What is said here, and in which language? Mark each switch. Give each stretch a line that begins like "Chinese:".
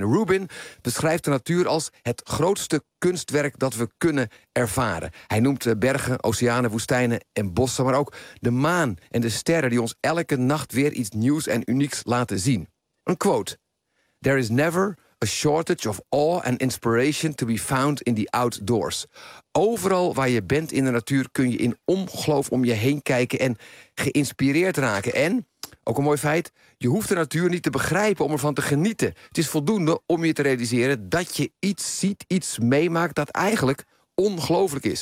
Dutch: Rubin beschrijft de natuur als het grootste kunstwerk dat we kunnen ervaren. Hij noemt bergen, oceanen, woestijnen en bossen, maar ook de maan en de sterren die ons elke nacht weer iets nieuws en unieks laten zien. Een quote: "There is never
English: a shortage of awe and inspiration to be found in the outdoors.
Dutch: Overal waar je bent in de natuur kun je in ongeloof om je heen kijken en geïnspireerd raken. En, ook een mooi feit, je hoeft de natuur niet te begrijpen om ervan te genieten. Het is voldoende om je te realiseren dat je iets ziet, iets meemaakt dat eigenlijk ongelooflijk is.